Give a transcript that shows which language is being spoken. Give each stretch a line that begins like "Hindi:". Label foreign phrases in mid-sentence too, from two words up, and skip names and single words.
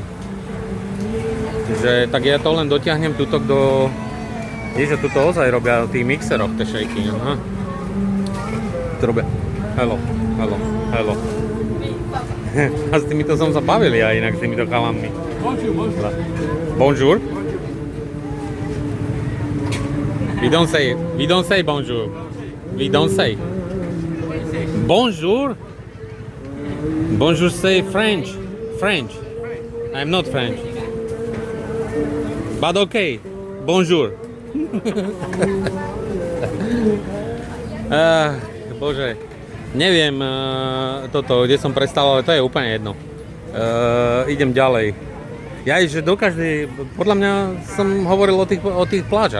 Slovak: Že tak ja to len dotiahnem tuto do... Vieš, že tuto ozaj robia v tých mixeroch, tie shaky. Aha. To robia. Hello. A s týmito som sa bavili aj inak, s týmito chalanmi.
English: Bonjour. We don't say bonjour. We don't say. Bonjour. Bonjour say French. I'm not French. But okay. Bonjour.
Slovak: Bože. Neviem toto, kde som prestal, ale to je úplne jedno. Idem ďalej. Že do každej, podľa mňa som hovoril o tých plážach.